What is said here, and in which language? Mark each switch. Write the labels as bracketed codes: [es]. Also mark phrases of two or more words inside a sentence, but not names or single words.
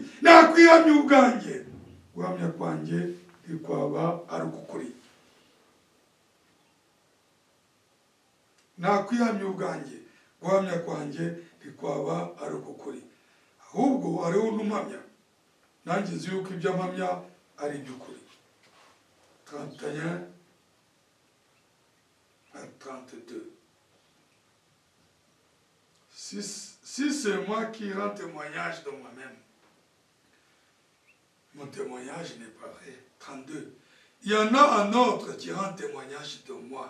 [rw] Nakwihamya ubwanjye, guhamya kwanjye ntikwaba ari ukukuri. Nakwihamya ubwanjye, guhamya kwanjye ntikwaba ari ukukuri. Ahubwo hariho undi umamya, nanjye nzi yuko ibyo mpamya ari iby'ukuri. [fr] 31 à 32. Si c'est moi qui rends témoignage de moi-même, mon témoignage n'est pas vrai. 32. Il y en a un autre qui rend témoignage de moi.